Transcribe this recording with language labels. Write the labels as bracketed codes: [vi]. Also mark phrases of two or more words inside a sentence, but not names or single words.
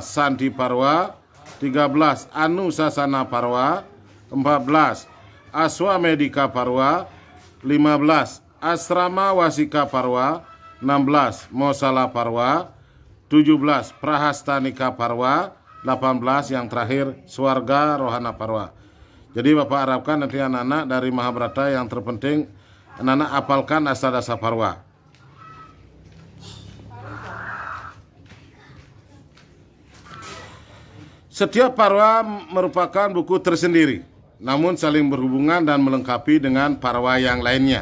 [id] Santi Parva, 13. Anusasana Parva, 14. Aswamedika Parva, 15. Asrama Wasika Parva, 16. Mosala Parva, 17. Prahastanika Parva, 18. Yang terakhir Swarga Rohana Parva. Jadi Bapak harapkan nanti anak-anak dari Mahabharata yang terpenting anak-anak hafalkan Astadasa Parva. Setiap parwa merupakan buku tersendiri, namun saling berhubungan dan melengkapi dengan parwa yang lainnya.